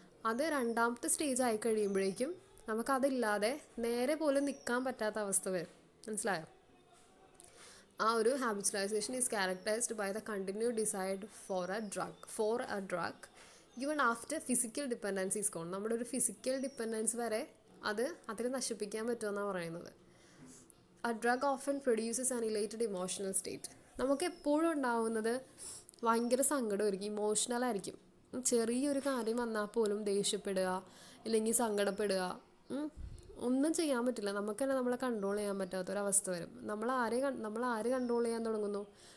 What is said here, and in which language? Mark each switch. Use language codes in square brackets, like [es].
[ml] അത് രണ്ടാമത്തെ സ്റ്റേജ് ആയി കഴിയുമ്പോഴേക്കും നമുക്കതില്ലാതെ നേരെ പോലും നിൽക്കാൻ പറ്റാത്ത അവസ്ഥ വരും. മനസ്സിലായോ? [en] ആ ഒരു habitualisation is characterised by the continued desire for a drug even after physical dependency is gone. [ml] നമ്മുടെ ഒരു ഫിസിക്കൽ ഡിപ്പെൻഡൻസ് വരെ അതിൽ നശിപ്പിക്കാൻ പറ്റുമെന്നാണ് പറയുന്നത്. [en] A drug often produces an elated emotional state. [ml] നമുക്ക് എപ്പോഴും ഉണ്ടാവുന്നത് ഭയങ്കര സങ്കടമായിരിക്കും, ഇമോഷണലായിരിക്കും. ചെറിയൊരു കാര്യം വന്നാൽ പോലും ദേഷ്യപ്പെടുക, ഇല്ലെങ്കിൽ സങ്കടപ്പെടുക, ഒന്നും ചെയ്യാൻ പറ്റില്ല. നമുക്ക് തന്നെ നമ്മളെ കൺട്രോൾ ചെയ്യാൻ പറ്റാത്തൊരവസ്ഥ വരും. നമ്മൾ ആര് കൺട്രോൾ ചെയ്യാൻ തുടങ്ങുന്നു?